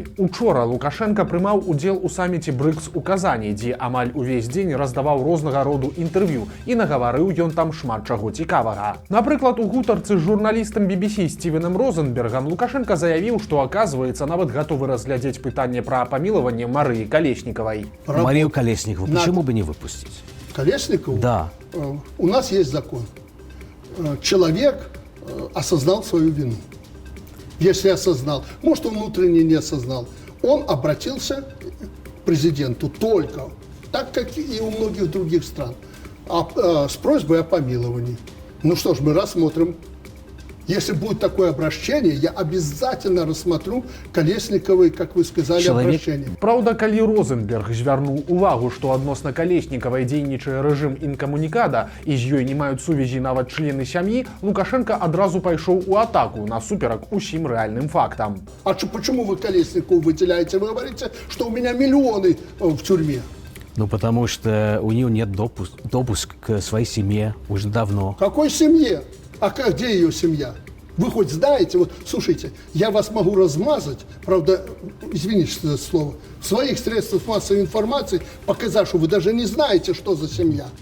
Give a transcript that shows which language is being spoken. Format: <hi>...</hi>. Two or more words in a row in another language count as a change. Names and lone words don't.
<be>Учора Лукашенко прымаў удзел у саміце БРИКС у Казані, дзе амаль увесь дзень раздаваў рознага роду інтэрв'ю, і нагаварыў ён там шмат чаго цікавага. Напрыклад, у гутарцы з журналістам BBC Стівеном Розенбергам Лукашенко заявіў, што, аказваецца, нават гатовы разглядзець пытанне пра памілаванне Марыі Калеснікавай.</be> <ru>Марию Колесникову почему бы не выпустить? Колесникову? Да. У нас есть закон. Человек осознал свою вину. Если осознал, может, он внутренне не осознал, он обратился к президенту только, так как и у многих других стран, с просьбой о помиловании. Ну что ж, мы рассмотрим. Если будет такое обращение, я обязательно рассмотрю Колесниковой, как вы сказали, обращение.</ru> <be>Праўда, калі Розенберг звярнуў увагу, што адносна Калеснікавай дзейнічае рэжым інкамунікада і з ёй не маюць сувязі нават члены сям'і, Лукашенко адразу пайшоў у атаку насуперак усім рэальным фактам.</be> <ru>А почему вы Колесникову выделяете? Вы говорите, что у меня миллионы в тюрьме. Ну, потому что у нее нет допуск к своей семье уже давно. Какой семье? А где ее семья? Вы хоть знаете, вот, слушайте, я вас могу размазать, правда, извините за слово, в своих средствах массовой информации, показав, что вы даже не знаете, что за семья.</ru>